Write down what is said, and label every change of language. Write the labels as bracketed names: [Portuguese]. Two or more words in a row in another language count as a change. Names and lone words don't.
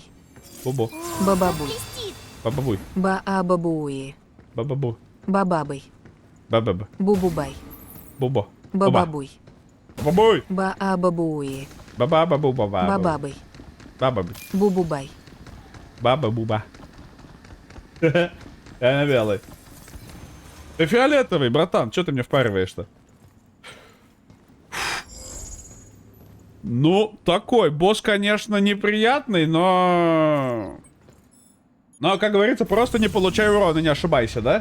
[Russian] Бубу. Бабабуй. Блестит. Бабабуй. Баабабуи. Бабабу. Бабабой. Баба-ба. Бубубай. Бубо. Бабабуй. Бабабуй! Баабабуи. Баба-бабу-баба. Бабабой. Баба-бу. Бубубай. Баба-буба. Я на белый. Ты фиолетовый, братан. Чё ты мне впариваешь-то? Ну, такой. Босс, конечно, неприятный, но... Но, как говорится, просто не получай урона, не ошибайся, да?